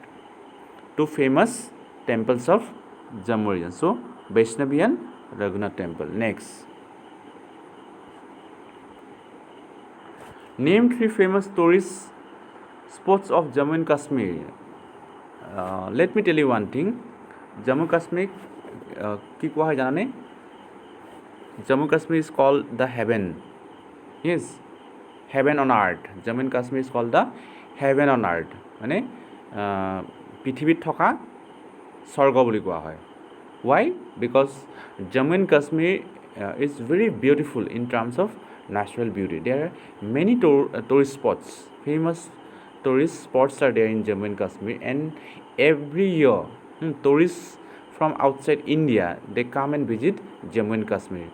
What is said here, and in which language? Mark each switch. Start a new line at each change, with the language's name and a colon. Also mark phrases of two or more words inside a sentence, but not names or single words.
English: 2 famous temples of Jammu region. So Vaishnavi and Raghunath temple. Next, name 3 famous tourist spots of Jammu and Kashmir. Let me tell you one thing.
Assamese: Jammu Kashmir কি কোৱা হয় জানানে?
English: Jammu Kashmir is called the heaven. Yes, heaven on earth. Jammu and Kashmir is called the heaven on earth.
Assamese: মানে পৃথিৱীত থকা স্বৰ্গ বুলি কোৱা হয়.
English: Why? Because Jammu and Kashmir is very beautiful in terms of natural beauty. There are many tourist spots. Famous tourist spots are there in Jammu and Kashmir, and every year tourists from outside India, they come and visit Jammu and Kashmir.